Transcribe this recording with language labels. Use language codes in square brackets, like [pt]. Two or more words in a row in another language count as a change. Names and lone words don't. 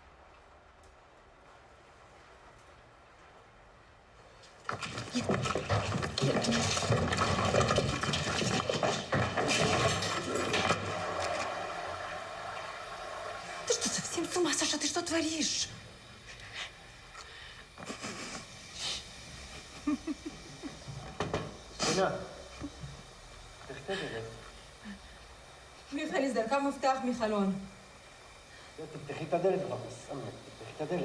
[ru] ты что, совсем с ума, Саша? Ты что творишь? [he] מיכאל, הזדרקה מפתח מחלון. תפתחי את הדלת כבר, סמק, תפתחי את הדלת.